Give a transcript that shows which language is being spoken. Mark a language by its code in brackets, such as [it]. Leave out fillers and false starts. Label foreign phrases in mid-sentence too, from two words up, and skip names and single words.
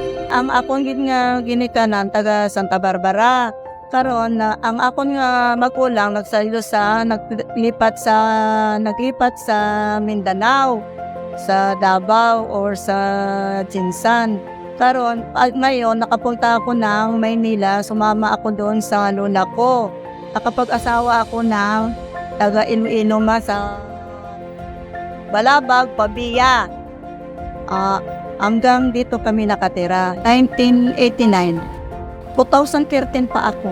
[hil] ang akong nga ginikanan taga Santa Barbara. Karon na ang akon nga magulang naglipat sa Mindanao, sa Davao or sa Jinsan. [tl] Karon ngayon nakapunta ako ng Maynila, sumama ako doon sa lola ko. Nakapag-asawa ako ng taga Iloilo sa Balabag, Pabia. Hanggang dito kami nakatira. 1989. 2013 pa ako.